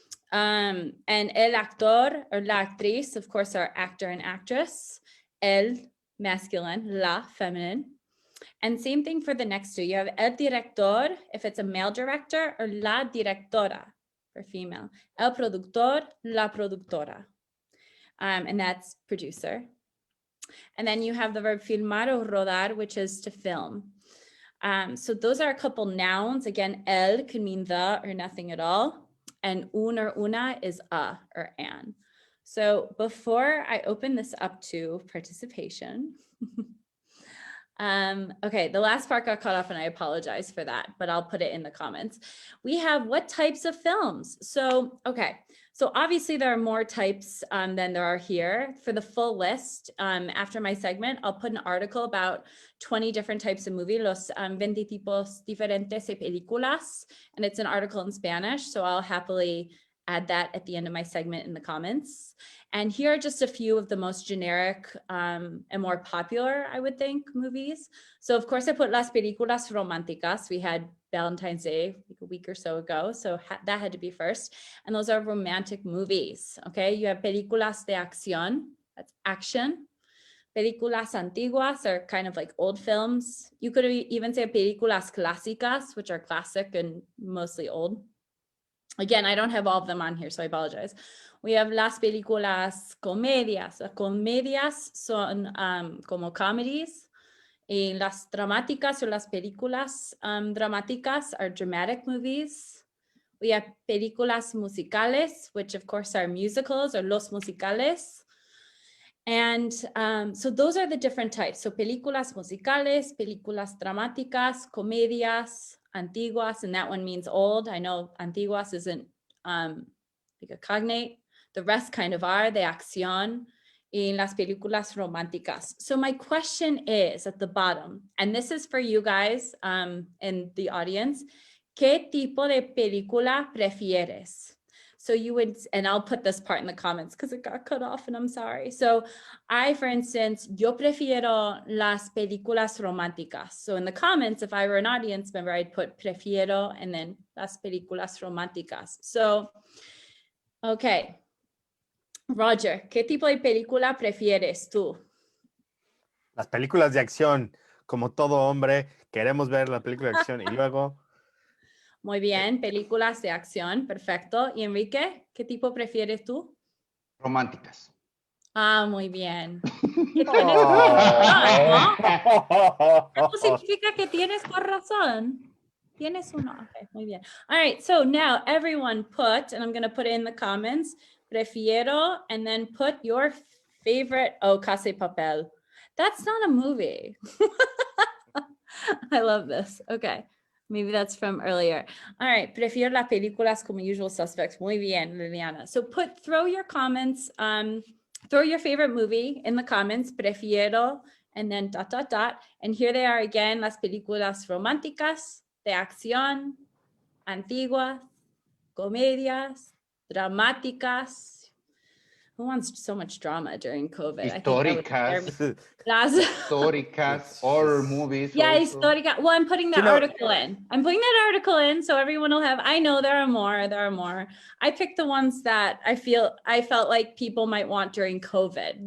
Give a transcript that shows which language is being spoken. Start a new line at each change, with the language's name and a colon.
English: And el actor or la actriz, of course, are actor and actress. El, masculine, la, feminine. And same thing for the next two. You have el director, if it's a male director, or la directora for female.
Spanish: El productor, la productora.
English: And that's producer. And then you have the verb filmar or rodar, which is to film. So those are a couple nouns. Again, el can mean the or nothing at all. And un or una is a or an. So before I open this up to participation, okay, the last part got cut off and I apologize for that, but I'll put it in the comments. We have what types of films? So, okay, so obviously there are more types than there are here. For the full list, after my segment, I'll put an article about 20 different types of movie,
Spanish: los 20 tipos diferentes de películas,
English: and it's an article in Spanish, so I'll happily add that at the end of my segment in the comments. And here are just a few of the most generic and more popular, I would think, movies. So of course I put
Spanish: las películas románticas.
English: We had Valentine's Day like a week or so ago, so that had to be first. And those are romantic movies, okay? You have
Spanish: películas de acción,
English: that's action.
Spanish: Películas antiguas
English: are kind of like old films. You could even say
Spanish: películas clásicas,
English: which are classic and mostly old. Again, I don't have all of them on here, so I apologize. We have
Spanish: las películas comedias. Las comedias son como comedies. Y las dramáticas or las películas dramáticas
English: are dramatic movies. We have
Spanish: películas musicales,
English: which of course are musicals or
Spanish: los musicales.
English: And so those are the different types. So
Spanish: películas musicales, películas dramáticas, comedias, antiguas,
English: and that one means old. I know antiguas isn't like a cognate. The rest kind of are,
Spanish: de acción,
English: in
Spanish: las películas románticas.
English: So my question is at the bottom, and this is for you guys in the audience,
Spanish: ¿qué tipo de película prefieres?
English: So you would, and I'll put this part in the comments because it got cut off and I'm sorry. So I, for instance,
Spanish: yo prefiero las películas románticas.
English: So in the comments, if I were an audience member, I'd put prefiero and then las películas románticas.
Spanish: So, okay. Roger, ¿qué tipo de película prefieres tú? Las películas de acción, como todo hombre, queremos ver la película de acción y luego... Muy bien, películas de acción, perfecto. ¿Y Enrique, qué tipo prefieres tú? Románticas. Ah, muy bien. ¿Tienes razón, ¿no? Eso significa que tienes razón. Tienes uno. Okay, muy bien.
English: All right, so now everyone put, and I'm going to put it in the comments, prefiero, and then put your favorite, oh, Casa de Papel. That's not a movie. I love this. Okay. Maybe that's from earlier.
Spanish: All right, prefiero las películas como Usual Suspects. Muy bien, Liliana.
English: So throw your comments, throw your favorite movie in the comments, prefiero, and then ... And here they are again,
Spanish: las películas románticas, de acción, antiguas, comedias, dramáticas.
English: Who wants so much drama during COVID? Históricas, horror movies. Yeah, also.
Spanish: histórica.
English: Well, I'm putting that article in. I'm putting that article in so everyone will have, I know there are more. I picked the ones that I felt like people might want during COVID.